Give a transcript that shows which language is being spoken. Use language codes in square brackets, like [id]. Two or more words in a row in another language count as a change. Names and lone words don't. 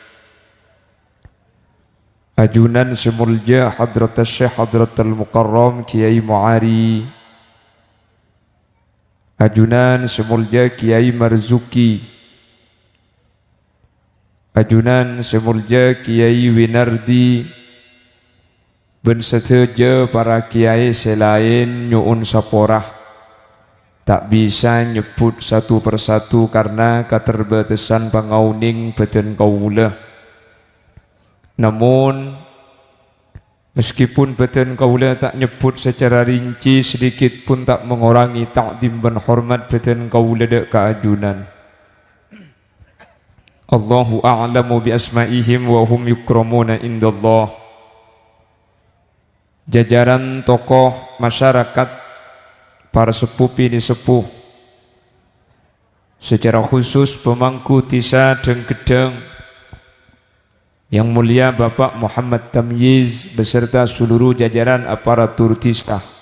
[mad] ajunan semulja [ar] hadratas syekh hadratul mukarram [mad] Kiai Mu'ari, ajunan semulja Kiai Marzuki, ajunan semulja Kiai Winardi, ben seteja para kiai selain nyuun saporah. [id] Tak bisa nyebut satu persatu karena keterbatasan [mad] pangauning badan kaula. [id] Namun meskipun [mad] badan kaula [id] tak nyebut secara rinci, sedikit pun tak mengurangi takdim dan hormat [mad] badan kaula dek keajunan. [ar] Allahu a'lamu bi asma'ihim wa hum yukramuna indallah. [id] Jajaran tokoh masyarakat, para sepuh ini sepuh, secara khusus pemangku Tisa dan Gedang yang mulia Bapak Muhammad Tamyiz beserta seluruh jajaran aparatur Tisa,